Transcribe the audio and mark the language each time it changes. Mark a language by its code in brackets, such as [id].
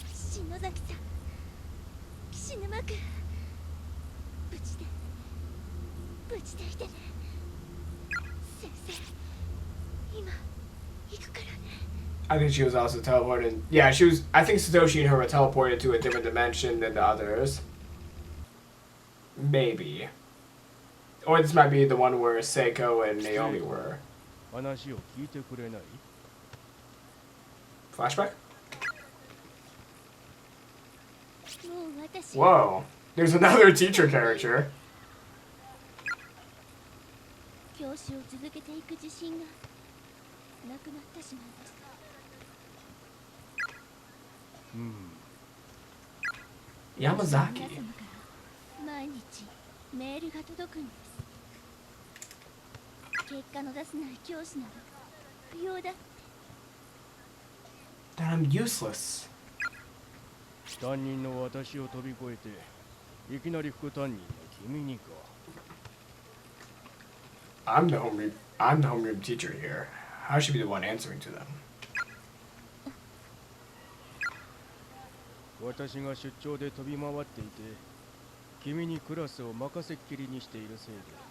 [ja] 篠崎さん、岸沼君、無事でいてね。先生、今行くからね。 [en] I think she was also teleported. Yeah, she was. I think Satoshi and her were teleported to a different dimension than the others. Maybe. Or this might be the one where Seiko and Naomi were. [ja] 話を聞いてくれない？ [en] Flashback? [ja] もう私、 [en] Whoa. There's another teacher character. [ja] 教師を続けていく自信がなくなってしまいました。 [en] Yamazaki. [ja] 皆様から毎日メールが届くんです。結果の出せない教師なら不要だって。 [en] That I'm useless. [ja] 担任の私を飛び越えていきなり副担任の君にか。 [en] I'm the homeroom teacher here. I should be the one answering to them. [ja] 私が出張で飛び回っていて君にクラスを任せっきりにしているせいで